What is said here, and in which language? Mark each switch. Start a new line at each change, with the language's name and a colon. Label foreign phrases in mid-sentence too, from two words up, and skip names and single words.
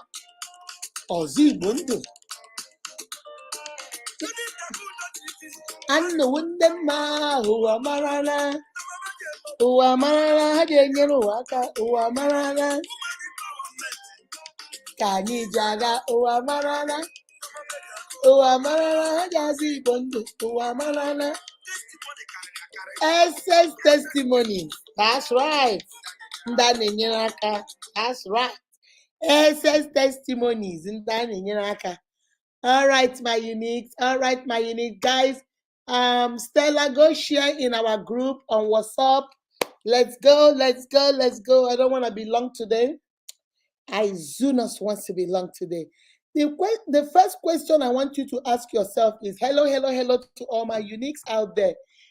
Igbo: Ọzọ Igbo ndụ. Anụ wunde mma. Ụwa marala. Ụwa marala. Ha ga-enyere ụwa aka. Ụwa marala. Ka anyị ji aga. Ụwa marala. Ụwa marala. Ha ga-azụ Igbo ndụ. Ụwa marala.
English: Excess testimony. That's right.
Igbo: Ndị a na-enyere aka.
English: That's right. Excess testimonies.
Igbo: Ndị a na-enyere aka.
English: All right, my unique. All right, my unique guys. Stella, go share in our group on WhatsApp. Let's go. Let's go. Let's go. I don't want to be long today. Izunas wants to be long today. The first question I want you to ask yourself is, hello, hello, hello to all my uniques out there.